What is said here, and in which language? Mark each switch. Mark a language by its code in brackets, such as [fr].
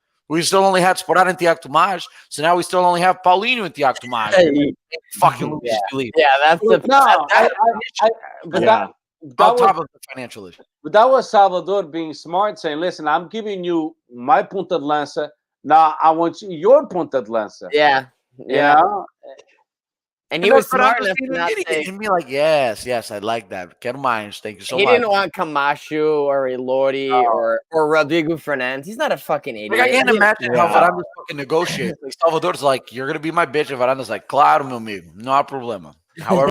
[en] We still only had Sporting and Tiago Tomás, so now we still only have Paulinho and Tiago Tomás. Fucking that's the on top of the financial issue. But that was Salvador being smart, saying, "Listen, I'm giving you my punta de lança. Now I want your punta de lança." Yeah. And he was smart enough to not say. And be like, yes, I like that. [pt] Quero mais. [en] Thank you so much. He didn't want Camacho or Elordi or Rodrigo Fernandes. He's not a fucking idiot. Like, I can't imagine how Varandas fucking negotiates. Like, Salvador's like, you're going to be my bitch. And Varandas like, [pt] claro, meu amigo. No problema. [en] However